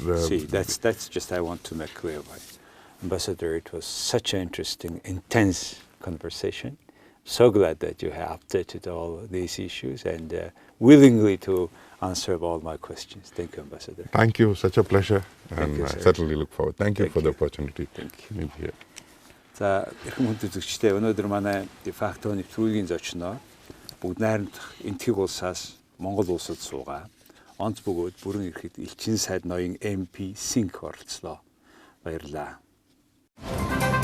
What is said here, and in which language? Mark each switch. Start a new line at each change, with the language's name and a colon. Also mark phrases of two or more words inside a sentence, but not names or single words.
English: See, that's just I want to make clear. Ambassador, it was such an interesting, intense conversation. So glad that you have updated all these issues and willingly to answer all my questions. Thank you, Ambassador. Thank you. Such a pleasure. Thank you, I sir. certainly look forward. Thank you for the opportunity. Thank to be here.
Mongolian: За эрхэм хүндэтгэгчдээ өнөөдөр манай Defacto нэвтрүүлгийн зочноо бүгд найрамдах энтхэг улсаас Монгол улсад суугаа. Онц бөгөөд бүрэн эрхэд элчин сайд ноён MP Singh оролцлоо. Баярлалаа.